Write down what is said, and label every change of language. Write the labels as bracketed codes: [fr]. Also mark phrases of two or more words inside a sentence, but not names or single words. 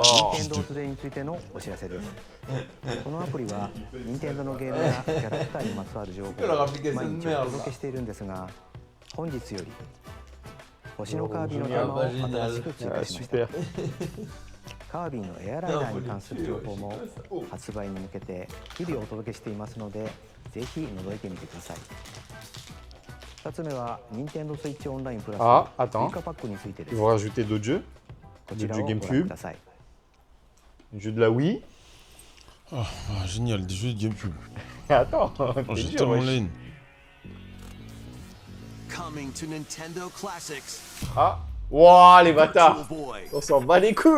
[ja] 任天堂2についてのお知らせです。このアプリは任天堂のゲームやキャラクターにまつわる情報を毎日お届けしているんですが、本日より星のカービィの玉を新しく追加しました。カービィのエアライナーに関する情報も発売に向けて日々お届けしていますので、ぜひ覗いてみてください。2つ目は任天堂スイッチオンラインプラス追加パックについてです。 [fr] Ils vont rajouter d'autres jeux. D'autres jeux GameCube. Un jeu de la Wii. Ah, génial, des jeux de GameCube. Attends, j'ai tellement la haine. [en] Coming to Nintendo Classics. [fr] Ah, waouh les bâtards. On s'en bat les couilles.